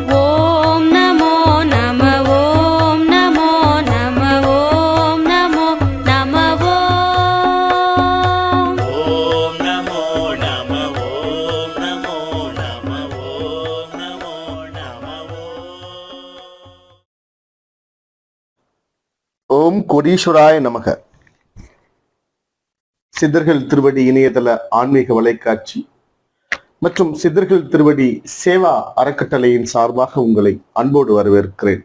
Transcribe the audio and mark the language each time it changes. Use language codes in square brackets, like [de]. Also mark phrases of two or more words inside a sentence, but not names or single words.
[sa] ॐ नमो नमः ॐ नमो नमः ॐ नमो नमः ॐ ॐ नमो नमः ॐ नमो नमः ॐ नमो नमः ओम् कोटीश्वराय नमः. [ta] சித்தர்கள் திருவடி இணையதள ஆன்மீக வலைக்காட்சி மற்றும் சித்தர்கள் திருவடி சேவா அறக்கட்டளையின் சார்பாக உங்களை அன்போடு வரவேற்கிறேன்.